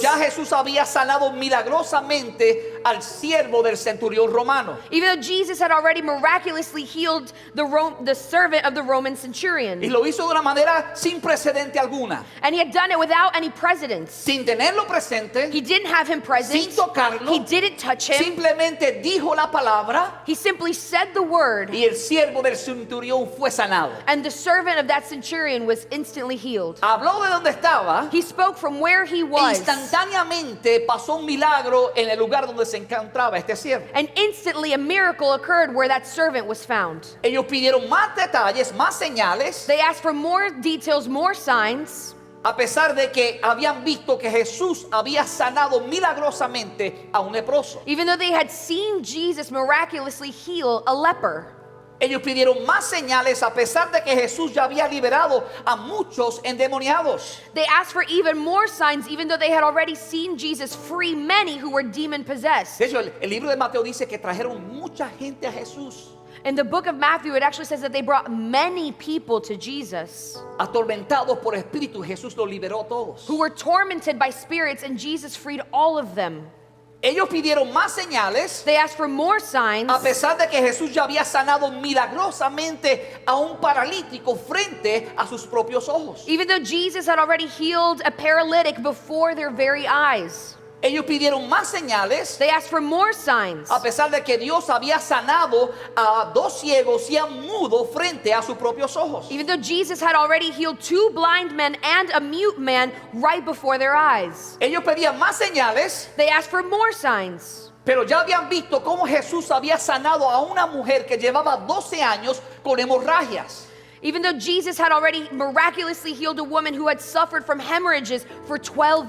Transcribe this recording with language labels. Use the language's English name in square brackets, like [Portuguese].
[Spanish] ya Jesús había sanado milagrosamente al siervo del centurión romano. [English] Even though Jesus had already miraculously healed the servant of the Roman centurion. [Spanish] Y lo hizo de una manera sin precedente alguna, [English] And he had done it without any precedence. [Spanish] sin tenerlo presente, [English] He didn't have him present. [Spanish] sin tocarlo, [English] He didn't touch him. [Spanish] simplemente dijo la palabra [English] He simply said the word, [Spanish] y el siervo del centurión fue sanado. [English] and the servant of that centurion was instantly healed. [Spanish] Habló de donde estaba. [English] He spoke from where he was. [Spanish] Instantáneamente pasó un milagro en el lugar donde se encontraba este siervo. [English] And instantly a miracle occurred where that servant was found. [Spanish] Ellos pidieron más detalles, más señales, [English] They asked for more details, more signs, [Spanish] a pesar de que habían visto que Jesús había sanado milagrosamente a un leproso. [English] even though they had seen Jesus miraculously heal a leper. [Spanish] Ellos pidieron más señales a pesar de que Jesús ya había liberado a muchos endemoniados. [English] They asked for even more signs, even though they had already seen Jesus free many who were demon possessed. [Spanish] De hecho, el libro de Mateo dice que trajeron mucha gente a Jesús, [English] In the book of Matthew, it actually says that they brought many people to Jesus [Spanish] atormentados por espíritu. Jesús los liberó a todos. [English] who were tormented by spirits, and Jesus freed all of them. [Spanish] Ellos pidieron más señales [English] They asked for more signs, [Spanish] a pesar de que Jesús ya había sanado milagrosamente a un paralítico frente a sus propios ojos. [English] even though Jesus had already healed a paralytic before their very eyes. [Spanish] Ellos pidieron más señales [English] They asked for more signs, [Spanish] a pesar de que Dios había sanado a dos ciegos y a un mudo frente a sus propios ojos. [English] even though Jesus had already healed 2 blind men and a mute man right before their eyes. [Spanish] Ellos pedían más señales, [English] They asked for more signs, [Spanish] pero ya habían visto cómo Jesús había sanado a una mujer que llevaba 12 años con hemorragias. [English] even though Jesus had already miraculously healed a woman who had suffered from hemorrhages for 12